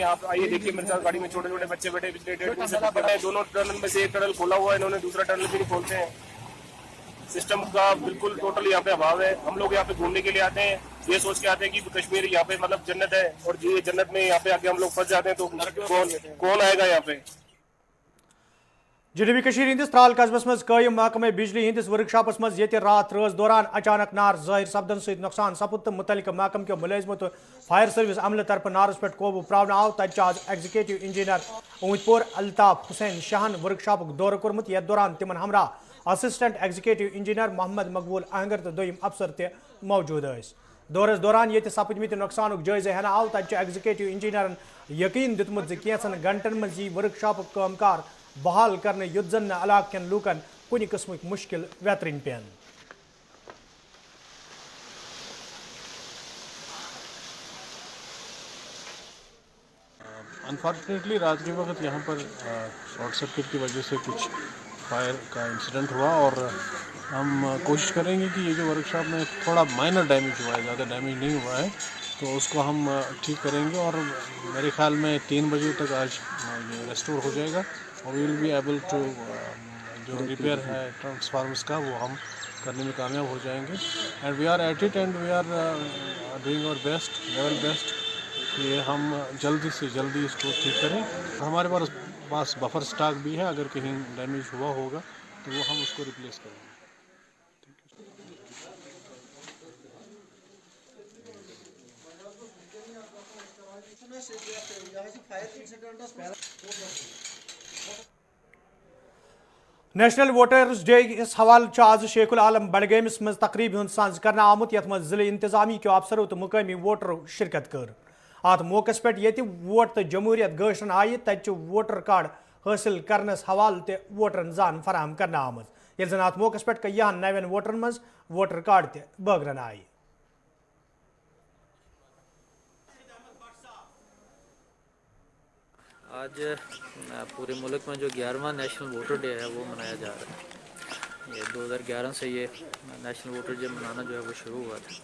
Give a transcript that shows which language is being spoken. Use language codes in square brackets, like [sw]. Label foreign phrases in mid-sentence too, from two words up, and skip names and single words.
[ur] آپ آئیے دیکھیے میرے ساتھ گاڑی میں چھوٹے چھوٹے بچے بیٹھے پچھلے 1.5 دن سے بیٹھے ہیں. دونوں ٹنل میں سے ایک ٹنل کھولا ہوا ہے, انہوں نے دوسرا ٹنل بھی نہیں کھولتے ہیں. سسٹم کا بالکل ٹوٹل یہاں پہ ابھاؤ ہے. ہم لوگ یہاں پہ گھومنے کے لیے آتے ہیں, یہ سوچ کے آتے ہیں کہ کشمیر یہاں پہ مطلب جنت ہے, اور یہ جنت میں یہاں پہ آ کے ہم لوگ پھنس جاتے ہیں, تو کون آئے گا یہاں پہ. [ks] جنوبی کشیر ہندس ترال قصبس مز قائم محکمہ بجلی ہندس ورکشاپس مز یہ رات رٲژ دوران اچانک نار ظاہر سپدن ست نقصان سپد تو متعلقہ محکمہ کے ملازموں تو فائر سروس عملہ طرف نارس پہ قوبو پراؤن آو. تت آز [en] executive engineer [ks] اوت پور الطاف حسین شاہن ورکشاپ دورہ کورمت, یتھ دوران تمن ہمراہ [en] assistant executive engineer [ks] محمد مقبول اہنگر تو دویم افسر تہ موجود اس. دورس دوران یہ سپدمت نقصانک جائزہ ہینہ آو. تت [en] executive engineers [ks] یقین دتمت کینچن گھنٹن مز یہ ورکشاپ کام کار بحال کرنے, یت زن علاقہ کن لوکن کن قسمک مشکل ویترن پین. [ur] انفارچونیٹلی رات کے وقت یہاں پر [en] short circuit [ur] کی وجہ سے کچھ فائر کا انسیڈنٹ ہوا, اور ہم کوشش کریں گے کہ یہ جو ورکشاپ میں تھوڑا [en] minor damage [ur] ہوا ہے, زیادہ ڈیمیج نہیں ہوا ہے, تو اس کو ہم ٹھیک کریں گے, اور میرے خیال میں 3 بجے تک آج یہ ریسٹور ہو جائے گا, اور [en] we will be able to [ur] جو ریپیئر ہے ٹرانسفارمرس کا وہ ہم کرنے میں کامیاب ہو جائیں گے. [en] and we are at it, and we are doing our best, level best, [ur] کہ ہم جلدی سے جلدی اس کو ٹھیک کریں. ہمارے پاس [en] buffer stock [ur] بھی ہے, اگر کہیں ڈیمیج ہوا ہوگا تو وہ ہم اس کو ریپلیس کریں گے. [ks] نیشنل ووٹرز ڈے اس حوالہ آز شیخ العالم بڈگامس مز تقریب ہند سانز کرنا آمت, یت مز ضلع انتظامی کے افسروں تو مقامی ووٹروں شرکت کر. ات موقع پہ یہ ووٹ تو جمہوریت گاشرن آئی, تت ووٹر کارڈ حاصل کرنس حوالہ تہ ووٹرن زان فراہم کرنا آمت, یل زن ات موقع پہ کئیہن نوین ووٹرن مز ووٹر کارڈ تہ بٲگرن آئی. [ur] آج پورے ملک میں جو 11واں نیشنل ووٹر ڈے ہے وہ منایا جا رہا ہے. یہ 2011 سے یہ نیشنل ووٹر ڈے منانا جو ہے وہ شروع ہوا تھا.